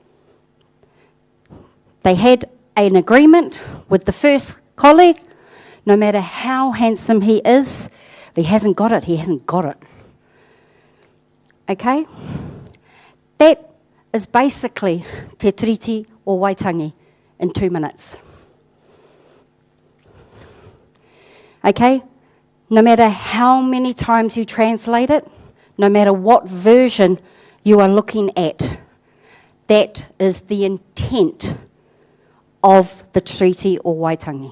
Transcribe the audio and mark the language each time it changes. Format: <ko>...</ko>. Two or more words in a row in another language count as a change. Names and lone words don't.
<en>They had an agreement with the first colleague, no matter how handsome he is, if he hasn't got it, he hasn't got it. Okay? That is basically</en> <mi>te tiriti o Waitangi</mi> <en>in 2 minutes. Okay? No matter how many times you translate it, no matter what version you are looking at, that is the intent of the Treaty o Waitangi.</en>